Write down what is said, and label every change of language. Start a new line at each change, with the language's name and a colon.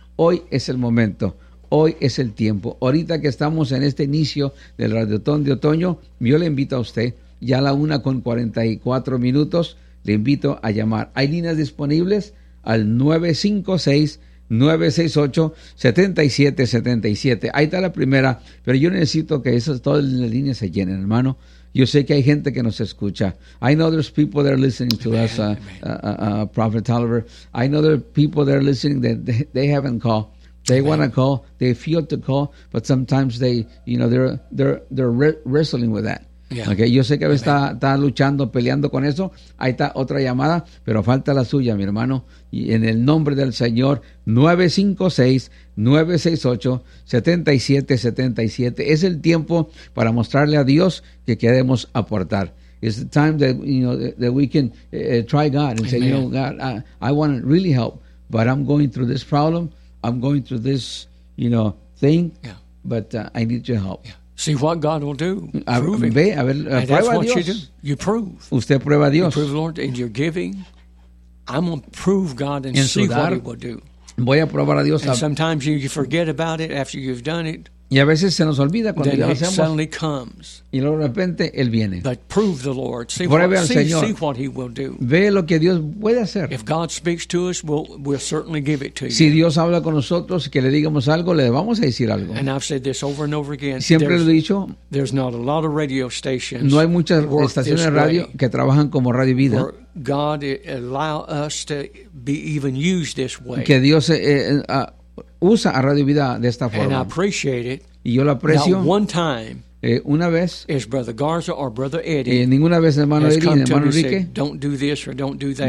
Spanish: Hoy es el momento, hoy es el tiempo. Ahorita que estamos en este inicio del Radiotón de Otoño, yo le invito a usted, ya a la 1:44, le invito a llamar. Hay líneas disponibles al 956-968-7777. Ahí está la primera, pero yo necesito que esas todas las líneas se llenen, hermano. Yo sé que hay gente que nos escucha.
English: I know there's people that are listening to us, Prophet Tolliver. I know there are people that are listening that they haven't called. They want to call. They feel to call, but sometimes they, you know, they're wrestling with that. Yeah. Okay.
Spanish: Yo sé que está luchando, peleando con eso. Ahí está otra llamada, pero falta la suya, mi hermano. Y en el nombre del Señor, 956-968-7777. Es el tiempo para mostrarle a Dios que queremos aportar.
English: It's the time that, you know, that we can try God and amen. Say, you know, God, I want to really help, but I'm going through this problem. I'm going through this, you know, thing, but I need your help. Yeah. See what God will do. That's what you do. You prove.
Spanish: Usted prueba a Dios.
English: You prove, Lord, in your giving. I'm going to prove God and
Spanish: en
English: see
Spanish: dar,
English: what he will do.
Spanish: Voy a probar a Dios.
English: And sometimes you forget about it after you've done it.
Spanish: Y a veces se nos olvida cuando
English: then
Spanish: ya lo
English: it suddenly comes.
Spanish: Y luego de repente, él viene.
English: But prove the Lord. See,
Spanish: pruebe al Señor.
English: See what he will do.
Spanish: Ve lo que Dios puede hacer.
English: If God speaks to us, we'll certainly give it to
Spanish: si
English: you.
Spanish: Si Dios habla con nosotros, que le digamos algo, le vamos a decir algo.
English: And I've said this over and over again.
Spanish: Siempre lo he dicho.
English: There's not a lot of radio stations.
Spanish: No hay muchas estaciones de radio que trabajan como Radio Vida.
English: God allow us to be even used this way.
Spanish: Que Dios usa a Radio Vida de esta forma.
English: And I appreciate it.
Spanish: Y yo lo aprecio.
English: Not one time.
Spanish: Una vez.
English: Is Brother Garza or Brother Eddie.
Spanish: Ninguna vez hermano Eddie, hermano Enrique.
English: Said, don't do this or don't do that.